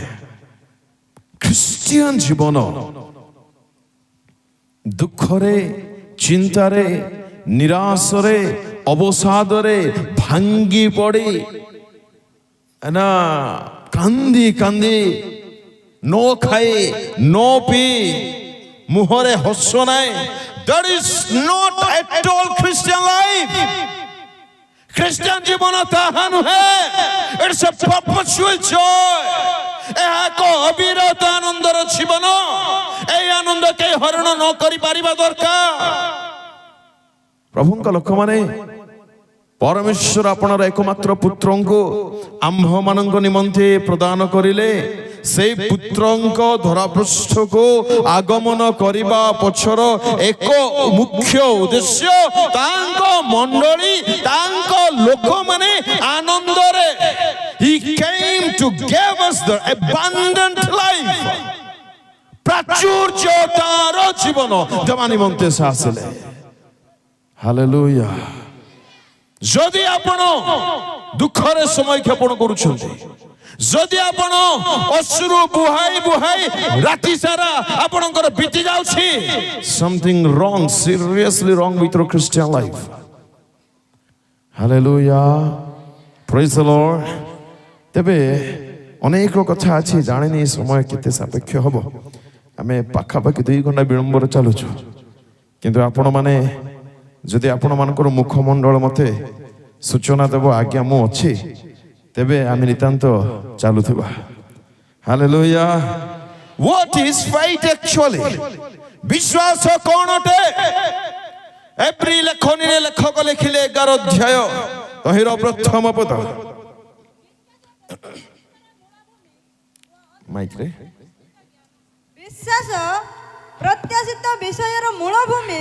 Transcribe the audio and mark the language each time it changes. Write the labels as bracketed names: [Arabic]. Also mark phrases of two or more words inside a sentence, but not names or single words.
[Odia] ଖ୍ରୀଷ୍ଟିଆନ ଜୀବନ ଦୁଃଖରେ, ଚିନ୍ତାରେ, ନିରାଶରେ, ଅବସାଦରେ ଭାଙ୍ଗି ପଡ଼ି ନା କାନ୍ଦି କାନ୍ଦି ନ ଖାଇ ନ ପିଇ ମୁହଁରେ ହସ ନାହିଁ, [English] that is not at all Christian life. [Odia] ଖ୍ରୀଷ୍ଟିଆନ ଜୀବନ ତାହା ନୁହେଁ। [English] It's a perpetual joy. [Odia] ଏହା ଏକ ଅବିରତ ଆନନ୍ଦର ଜୀବନ। ଏହି ଆନନ୍ଦ କେହି ହରଣ ନ କରିପାରିବା ଦରକାର। ପ୍ରଭୁଙ୍କ ଲୋକମାନେ, ପରମେଶ୍ୱର ଆପଣର ଏକମାତ୍ର ପୁତ୍ରଙ୍କୁ ଆମ୍ଭମାନଙ୍କ ନିମନ୍ତେ ପ୍ରଦାନ କରିଲେ। ସେଇ ପୁତ୍ରଙ୍କ ଧରାପୃଷ୍ଠକୁ ଆଗମନ କରିବା ପଛର ଏକ ମୁଖ୍ୟ ଉଦ୍ଦେଶ୍ୟ ତାଙ୍କ ମଣ୍ଡଳୀ, ତାଙ୍କ ଲୋକମାନେ ଆନନ୍ଦରେ, [English] He came to give us the abundant life, [Odia] ପ୍ରାଚୁର୍ଯ୍ୟତାର ଜୀବନ ଦେବା ନିମନ୍ତେ ସେ ଆସିଲେ। ହାଲେଲୁୟା। ଯଦି ଆପଣ ଦୁଃଖରେ ସମୟ କ୍ଷେପଣ କରୁଛନ୍ତି, ଯଦି ଆପଣ ଅଶ୍ରୁ ବୁହାଇ ବୁହାଇ ରାତି ସାରା ଆପଣଙ୍କର ବିତି ଯାଉଛି, [English] something wrong, seriously wrong with your Christian life. Hallelujah. Praise the Lord. [Odia] ତେବେ ଅନେକ କଥା ଅଛି, ଜାଣିନି ସମୟ କେତେ ସାପେକ୍ଷ ହବ। ଆମେ ପାଖାପାଖି 2 ଘଣ୍ଟା ବିଳମ୍ବରେ ଚାଲୁଛୁ, କିନ୍ତୁ ଆପଣମାନେ ଯଦି ଆପଣମାନଙ୍କର ମୁଖମଣ୍ଡଳ ମତେ ସୂଚନା ଦେବ ଆଜ୍ଞା ମୁଁ ଅଛି, ତେବେ ଆମେ ନିତାନ୍ତ ଚାଲୁଥିବା। ହାଲେଲୁୟା। [English] what is faith actually? [Odia] ବିଶ୍ୱାସ କ'ଣ ଅଟେ? ଏପ୍ରି ଲେଖନୀରେ ଲେଖକ ଲେଖିଲେ 11 ଅଧ୍ୟାୟ ତହିଁର ପ୍ରଥମ ପଦ। ମାଇକରେ ବିଶ୍ୱାସ ପ୍ରତ୍ୟାଶିତ ବିଷୟର ମୂଳ ଭୂମି,